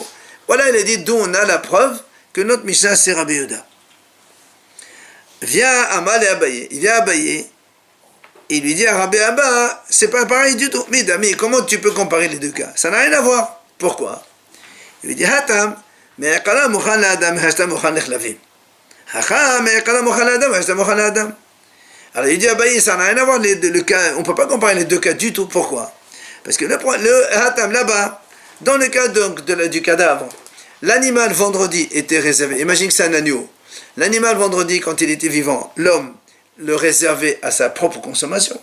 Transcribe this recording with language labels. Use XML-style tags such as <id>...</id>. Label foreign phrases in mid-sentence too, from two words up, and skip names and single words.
<fr>Voilà, il a dit d'où on a la preuve que notre Mishnah c'est Rabbi Yehuda. Vient Amal et Abaye, il vient Abaye, il lui dit à Rabbi Abba, c'est pas pareil du tout. Mais Dami, comment tu peux comparer les deux cas? Ça n'a rien à voir. Pourquoi? Il lui dit</fr> <arc>התם מאתמול מוכן לאדם השתא מוכן לכלבים. הכא מאתמול מוכן לאדם השתא מוכן לאדם.</arc> <fr>Alors il dit Abaye, ça n'a rien à voir le cas, on ne peut pas comparer les deux cas du tout. Pourquoi? Parce que le Hatam là-bas, dans le cas donc du cadavre, l'animal vendredi était réservé. Imagine que c'est un agneau. L'animal vendredi, quand il était vivant, l'homme le réservait à sa propre consommation.</fr>